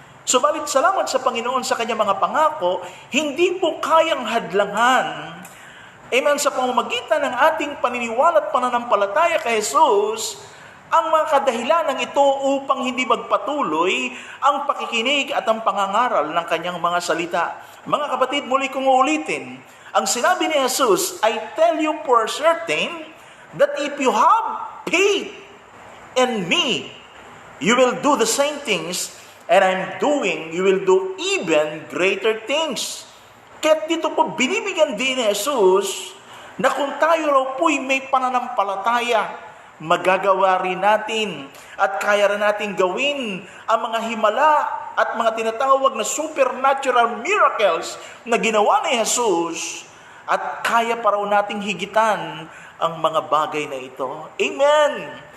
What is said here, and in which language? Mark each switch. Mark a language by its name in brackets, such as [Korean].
[Filipino] Subalit salamat sa Panginoon sa kanyang mga pangako, hindi po kayang hadlangan. Amen, sa pamamagitan ng ating paniniwala at pananampalataya kay Jesus, ang mga kadahilanan ito upang hindi magpatuloy ang pakikinig at ang pangangaral ng kanyang mga salita. Mga kapatid, muli kong uulitin, ang sinabi ni Jesus, [English] I tell you for certain that if you have faith in me, you will do the same things and I'm doing, you will do even greater things. [Filipino] Kaya dito po binibigyan din ni Jesus na kung tayo raw po'y may pananampalataya, magagawa rin natin at kaya rin natin gawin ang mga himala at mga tinatawag na supernatural miracles na ginawa ni Jesus at kaya pa raw nating higitan ang mga bagay na ito. Amen!